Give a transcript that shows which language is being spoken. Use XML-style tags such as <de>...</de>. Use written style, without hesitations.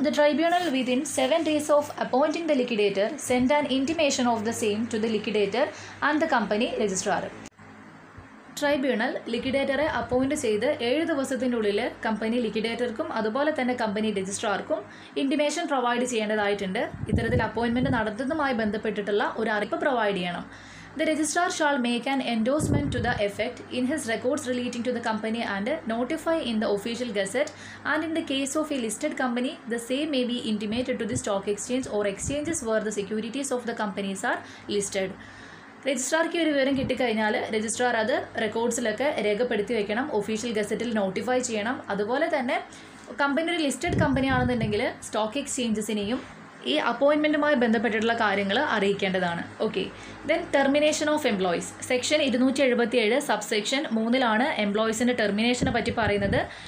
<en>The tribunal within 7 days of appointing the liquidator send an intimation of the same to the liquidator and the company registrar.</en> <ml>Tribunal ലിക്വിഡേറ്ററെ appoint ചെയ്ത് 7 ദിവസത്തിൻ്റെ ഉള്ളിൽ company ലിക്വിഡേറ്റർക്കും അതുപോലെ തന്നെ company രജിസ്ട്രാർക്കും intimation provide ചെയ്യേണ്ടതായിട്ടുണ്ട്. ഇത്തരത്തിൽ appointment നടത്തുന്നതുമായി ബന്ധപ്പെട്ടിട്ടുള്ള ഒരു അറിയിപ്പ് പ്രൊവൈഡ് ചെയ്യണം.</ml> <en>The registrar shall make an endorsement to the effect in his records relating to the company and notify in the official gazette, and in the case of a listed company, the same may be intimated to the stock exchange or exchanges where the securities of the companies are listed.</en> <ml>രജിസ്ട്രാർക്ക് ഒരു വിവരം കിട്ടിക്കഴിഞ്ഞാൽ registrar അത് റെക്കോർഡ്സിലൊക്കെ രേഖപ്പെടുത്തി വെക്കണം, official ഗസറ്റിൽ notify ചെയ്യണം. അതുപോലെ തന്നെ company ഒരു ലിസ്റ്റഡ് കമ്പനി ആണെന്നുണ്ടെങ്കിൽ സ്റ്റോക്ക് എക്സ്ചേഞ്ചസിനെയും ഈ അപ്പോയിൻമെൻറ്റുമായി ബന്ധപ്പെട്ടിട്ടുള്ള കാര്യങ്ങൾ അറിയിക്കേണ്ടതാണ്.</ml> <en>Okay, then termination of employees.</en> <ml>Section 277 subsection 3 എംപ്ലോയീസിൻ്റെ ടെർമിനേഷനെ പറ്റി പറയുന്നത്.</ml>